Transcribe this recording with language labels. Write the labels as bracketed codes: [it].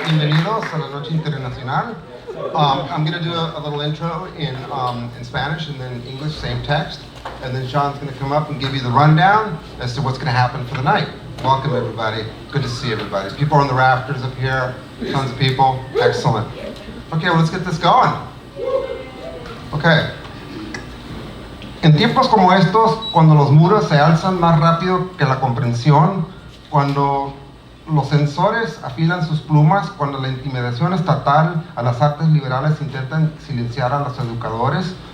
[es] Bienvenidos a la Noche Internacional. [en] I'm going to do a little intro in Spanish and then English, same text. And then Sean's going to come up and give you the rundown as to what's going to happen for the night. Welcome, everybody. Good to see everybody. People are on the rafters up here. Tons of people. Excellent. Okay, well, let's get this going. Okay. [es] En tiempos como estos, cuando los muros se alzan más rápido que la comprensión, cuando los censores afilan sus plumas, cuando la intimidación estatal a las artes liberales intentan silenciar a los educadores,